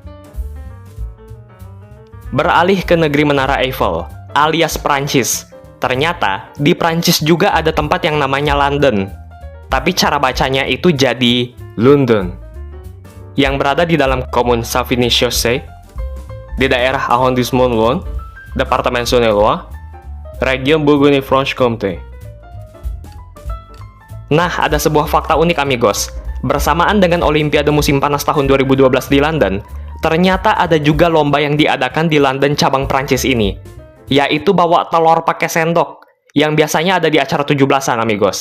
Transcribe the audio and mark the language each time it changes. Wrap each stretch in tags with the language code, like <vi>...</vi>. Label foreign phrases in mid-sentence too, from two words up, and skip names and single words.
<id>Beralih ke negeri Menara Eiffel, alias Prancis. Ternyata, di Prancis juga ada tempat yang namanya London. Tapi cara bacanya itu jadi London. Yang berada di dalam Commune Savigny-Chaussee, di daerah Arrondissement Lyon, Departemen Saône-et-Loire, Region Bourgogne-Franche-Comté. Nah, ada sebuah fakta unik amigos. Bersamaan dengan Olimpiade musim panas tahun 2012 di London, ternyata ada juga lomba yang diadakan di London cabang Prancis ini, yaitu bawa telur pakai sendok, yang biasanya ada di acara 17-an amigos.</id>